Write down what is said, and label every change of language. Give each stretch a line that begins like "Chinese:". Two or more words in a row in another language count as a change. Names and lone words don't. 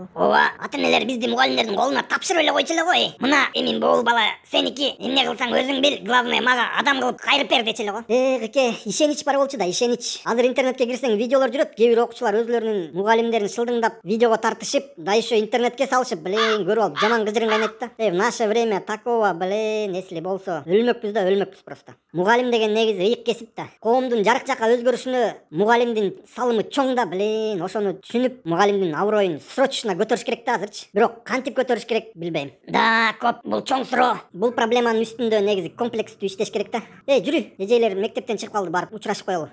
Kyrgyz: Ооба, ата-энелер бизди мугалимдердин колуна тапшырып эле койчу эле кой. Мына эмин боол бала, сеники эмне кылсаң өзүң бил, главное мага адам кылып кайрып бер дечи эле го. Эке, ишенич бар болчу да, ишенич. Азыр интернетке кирсең видеолор жүрөт, кээ бир окуучулар өзлөрүнүн мугалимдерин шылдыңдап видеого тартышып,
Russian: да еще
Kyrgyz: интернетке салышып, блин, көрүп алып жаман кыжырын кайнайт да.
Russian: В наше время такого, блин, если
Kyrgyz: болсо өлмөкпүз
Russian: просто.
Kyrgyz: Мугалим деген негизи ыйык кесип да. Коомдун жарык жакка өзгөрүшүнө мугалимдин салымы чоң да, блин. Ошону түшүнүп, мугалимдин аброюн срочно көтөрүш керек да азырчы. Бирок кантип көтөрүш керек билбейм. Да, көп, бул чоң суроо. Бул проблеманын үстүндө негизи комплекстүү иштеш керек да. Жүрү, эжейлер мектептен чыгып калды, барып учурашып коелу.